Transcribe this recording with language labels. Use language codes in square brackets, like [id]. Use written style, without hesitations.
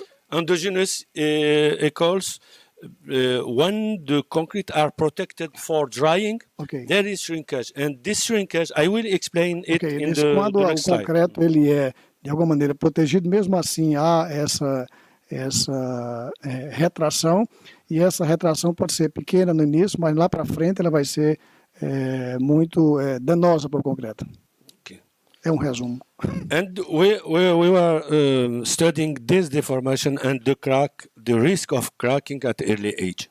[en] Endogenous equals when the concrete are protected for drying, there is shrinkage. And this shrinkage, I will explain it in the next slide. [pt] Quando o concreto ele é, de alguma maneira, protegido, mesmo assim há essa retração, e essa retração pode ser pequena no início, mas lá para frente ela vai ser muito danosa para o concreto. [en] Okay. [pt] É um resumo. [en] And we were studying this deformation and the risk of cracking at early age.